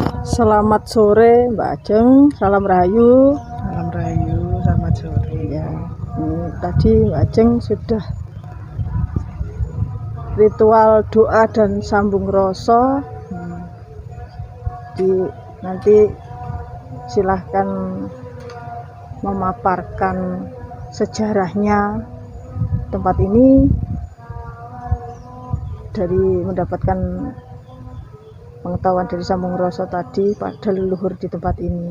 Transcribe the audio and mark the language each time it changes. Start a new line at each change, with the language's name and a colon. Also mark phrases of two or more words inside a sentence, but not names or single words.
Indonesian: Selamat sore Mbak Ajeng, salam rahayu. Salam rahayu, selamat sore. Ya, tadi Mbak Ajeng sudah ritual doa dan sambung rasa. Nanti silahkan memaparkan sejarahnya tempat ini dari mendapatkan pengetahuan dari sambung rasa tadi pada leluhur di tempat ini.